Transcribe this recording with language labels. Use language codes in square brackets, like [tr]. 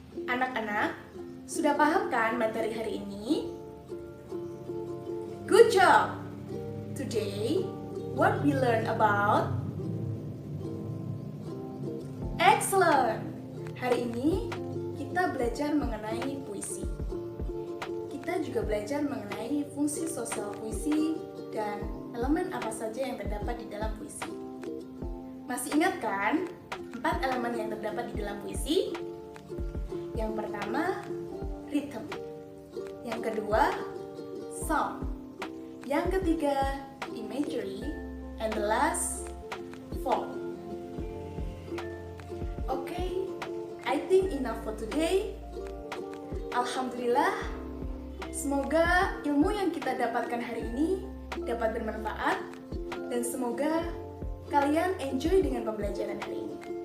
[id] Anak-anak, sudah paham kan materi hari ini? [en] Good job! Today, what we learn about? Excellent! [id] Hari ini kita belajar mengenai puisi. Kita juga belajar mengenai fungsi sosial puisi dan elemen apa saja yang terdapat di dalam puisi. Masih ingat kan 4 elemen yang terdapat di dalam puisi? Yang pertama, rhythm. Yang kedua, sound. Yang ketiga, [en] imagery. And the last, form. Okay, I think enough for today. [id] Alhamdulillah, semoga ilmu yang kita dapatkan hari ini dapat bermanfaat dan semoga kalian enjoy dengan pembelajaran hari ini.